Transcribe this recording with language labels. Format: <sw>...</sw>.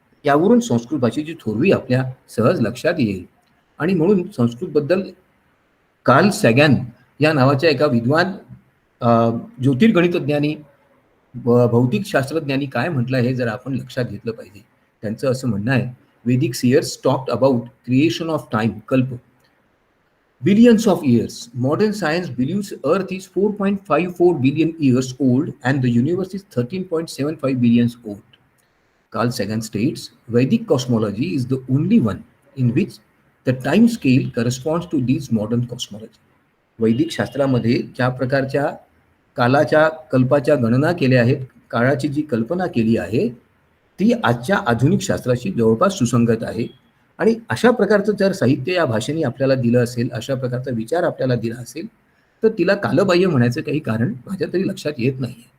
<mr>यावरून संस्कृत भाषेची थोरवी आपल्या सहज लक्षात येईल. आणि म्हणून संस्कृतबद्दल कार्ल सॅगन या नावाच्या एका विद्वान ज्योतिर्गणितज्ञानी, भौतिक शास्त्रज्ञांनी काय म्हटलं हे जर आपण लक्षात घेतलं पाहिजे. त्यांचं असं म्हणणं आहे,</mr> <en>Vedic seers talked about creation of time, kalpa, billions of years. Modern science believes Earth is 4.54 billion years old and the universe is 13.75 billion old. Carl Sagan states, Vedic cosmology is the only one in which the time scale corresponds to these modern cosmology.</en> <mr>वैदिक शास्त्रामध्ये ज्या प्रकारच्या कालाच्या कल्पाच्या गणना केल्या आहेत, काळाची जी कल्पना केली आहे ती आजच्या आधुनिक शास्त्राशी जवळपास सुसंगत आहे. आणि अशा प्रकारचं जर साहित्य या भाषेने आपल्याला दिलं असेल, अशा प्रकारचा विचार आपल्याला दिला असेल, तर तिला कालबाह्य म्हणायचं काही कारण माझ्या तरी लक्षात येत नाही.</mr>